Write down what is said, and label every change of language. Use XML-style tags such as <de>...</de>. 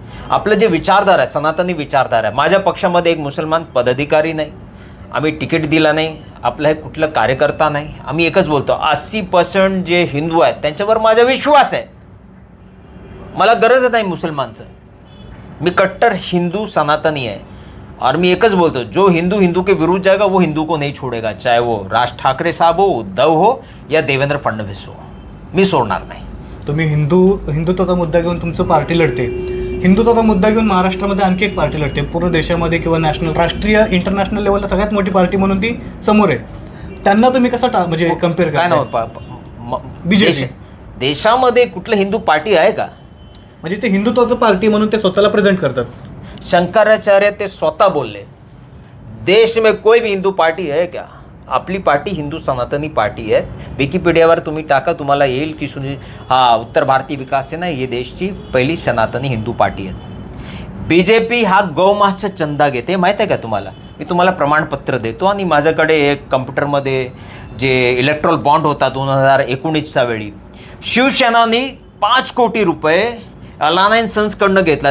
<mr>आपलं जे विचारधारा आहे, सनातनी विचारधारा आहे. माझ्या पक्षामध्ये एक मुसलमान पदाधिकारी नाही, आम्ही तिकीट दिला नाही, आपलं हे कुठलं कार्यकर्ता नाही. आम्ही एकच बोलतो, 80% जे हिंदू आहेत त्यांच्यावर माझा विश्वास आहे. मला गरज नाही मुसलमानचं. मी कट्टर हिंदू सनातनी आहे.</mr> <hi>और</hi> <mr>मी एकच बोलतो,</mr> <hi>जो हिंदू के विरुद्ध जाएगा वो हिंदू को नहीं छोड़ेगा, चाहे वो राज ठाकरे साहब हो, उद्धव हो या देवेंद्र फडणवीस हो.</hi> <mr>मी सोडणार नाही. तुम्ही हिंदुत्वाचा मुद्दा घेऊन तुमचं पार्टी लढते. हिंदुत्वाचा मुद्दा घेऊन महाराष्ट्रामध्ये आणखी एक पार्टी लढते. पूर्ण देशामध्ये किंवा नॅशनल, राष्ट्रीय, इंटरनॅशनल लेवलला सगळ्यात मोठी पार्टी म्हणून ती समोर आहे. त्यांना तुम्ही कसं म्हणजे कम्पेअर काय ना BJP देशामध्ये कुठलं हिंदू पार्टी आहे का? म्हणजे ते हिंदुत्वाचं पार्टी म्हणून ते स्वतःला प्रेझेंट करतात. शंकराचार्य ते स्वतः बोलले,</mr> <hi>देश में कोई भी हिंदू पार्टी है क्या?</hi> <mr>आपली पार्टी हिंदू सनातनी पार्टी आहे. विकिपीडियावर तुम्ही टाका, तुम्हाला येईल की उत्तर भारतीय विकास सेना ही देशची पहिली सनातनी हिंदू पार्टी आहे. BJP हा गौमासचा चंदा घेते, माहीत आहे का तुम्हाला? मी तुम्हाला प्रमाणपत्र देतो. आणि माझ्याकडे एक कम्प्युटरमध्ये जे इलेक्ट्रॉल बॉन्ड होता 2019च्या वेळी, शिवसेनानी 5 कोटी रुपये अलाना अँड सन्सकडनं घेतला.</mr>